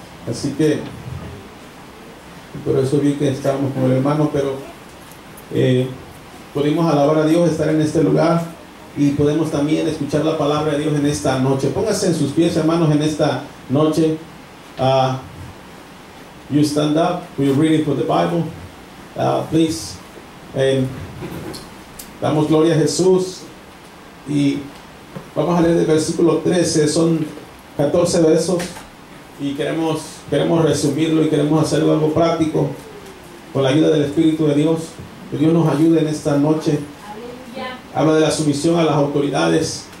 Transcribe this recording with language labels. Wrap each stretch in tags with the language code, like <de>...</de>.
<es>Así que por eso vi que estábamos con el hermano, pero pudimos alabar a Dios, estar en este lugar y podemos también escuchar la palabra de Dios en esta noche. Póngase en sus pies, hermanos, en esta noche.</es> <en>You stand up, we're reading for the Bible, please.</en> <es>Damos gloria a Jesús y vamos a leer el versículo 13. Son 14 versos y queremos resumirlo y queremos hacerlo algo práctico con la ayuda del Espíritu de Dios. Que Dios nos ayude en esta noche. Habla de la sumisión a las autoridades.</es>